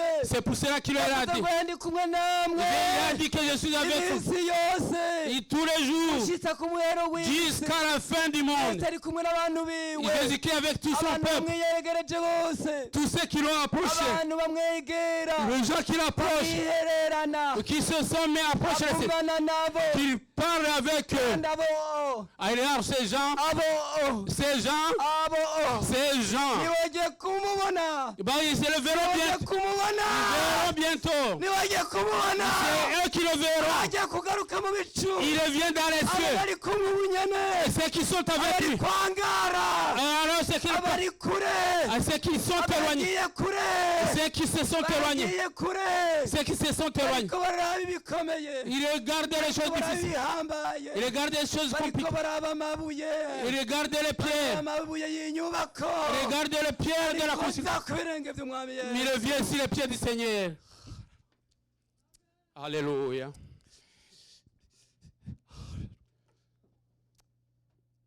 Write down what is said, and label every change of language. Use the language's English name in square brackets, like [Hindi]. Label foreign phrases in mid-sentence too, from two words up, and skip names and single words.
[French] C'est pour cela qu'il leur a [Rundi] yavuze [French] dit. [Rundi] ngo ndi kumwe namwe [French] Il a dit que je suis avec vous. [Rundi] iminsi yose [French] Et tous les jours, [Rundi] ushyitsa ku muhero w'isi [French] jusqu'à la fin du monde. [Rundi] yesu ari kumwe n'abantu biwe [French] Jésus-Christ est avec tout son [Rundi] abantu [French] peuple. [Rundi] bamwiyegereje bose [French] Tous ceux qui l'ont approché. [Rundi] abantu bamwegera [French] Les gens qui l'approchent. [Rundi] bihererana [French] Qui se sont mis à approcher le Seigneur. [Rundi] avugana nabo [French] Qu'il parle avec eux. [Rundi] kandi abo [French] Alors ces gens, [Rundi] abo [French] ces gens, [Rundi] nibagiye kumubona [French] ils se le verront [Rundi] nibagiye [French] bientôt. [Rundi] kumubona [French] Ils verront bientôt. [Rundi] nibagiye kumubona [French] C'est eux qui le verront. [Rundi] bagiye kugaruka mu bicu [French] Il revient dans les cieux. [Rundi] abari kumwe ubunyene [French] Et ceux qui sont avec [Rundi] abari [French] lui. [Rundi] kwangara [French] Alors ceux qui, [Rundi] abari kure [French] ceux qui sont éloignés. [Rundi] abagiye kure [French] Ceux qui se sont éloignés. [Rundi] bagiye kure [French] Ceux qui se sont éloignés. [Rundi] bariko baraba ibikomeye [French] Ils regardent les choses [Rundi] baraba [French] difficiles. [Rundi] ibihambaye [French] Ils regardent les choses [Rundi] bariko [French] compliquées. [Rundi] baraba amabuye [French] Ils regardent les pierres. [Rundi] amabuye y'inyubako [French] Ils regardent les pierres de la construction. [Rundi] Barikuza ku birenge by'umwami Yesu. [French] Mais il revient sur les pieds du Seigneur. Alléluia.